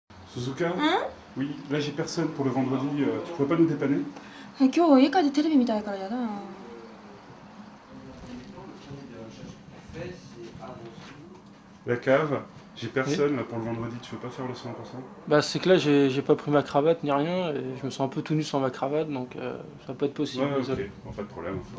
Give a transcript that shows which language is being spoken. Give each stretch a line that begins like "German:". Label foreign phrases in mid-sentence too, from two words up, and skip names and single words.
French: Suzuka? Oui, là j'ai personne pour le vendredi, tu pourrais pas nous dépanner?
Japanese: 今日は家帰ってテレビ見たいからやだな。
French: La cave, j'ai personne là pour le vendredi, tu veux pas faire le 100%? Bah c'est que là j'ai pas pris ma cravate ni rien et je me sens un peu tout nu sans ma cravate donc ça va pas être possible. Ouais, ok, désolé. bon, pas de problème.